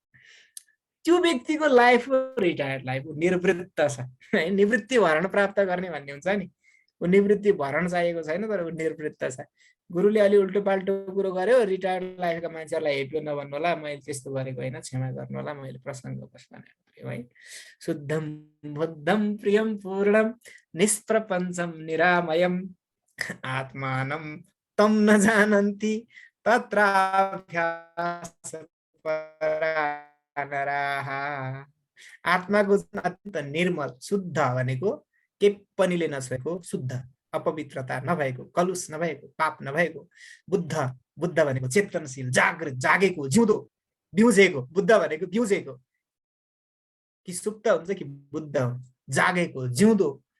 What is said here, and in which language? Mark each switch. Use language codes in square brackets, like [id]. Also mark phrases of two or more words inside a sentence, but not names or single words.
[ne] त्यो व्यक्तिको [en] life retired life [ne] निर्वृत्त छ है। निवृत्ति भरण प्राप्त गर्ने भन्ने हुन्छ नि, ऊ निवृत्ति भरण चाहिएको छैन, तर ऊ निर्वृत्त छ। गुरुले अलि उल्टो पाल्टो कुरो गर्यो, [en] retired lifeका [ne] मान्छेहरूलाई हेप्यो नभन्नु होला, मैले त्यस्तो गरेको होइन, क्षमा गर्नु होला, मैले प्रसङ्गवश भनेको है। [sa] शुद्धम बुद्धम प्रियम पूर्णम निष्प्रपञ्चम निरामयम आत्मानं तम न जानन्ति तत्राभ्यास नराः। [ne] आत्माको अत्यन्त निर्मल शुद्ध भनेको के पनिले नछोएको, शुद्ध, अपवित्रता नभएको, कलुष नभएको, पाप नभएको बुद्ध। बुद्ध भनेको चेतनशील, जागृत, जागेको, जिउँदो, बिउजेको। बुद्ध भनेको बिउजेको कि सुप्त हुन्छ कि बुद्ध हुन्छ, जागेको, जिउँदो।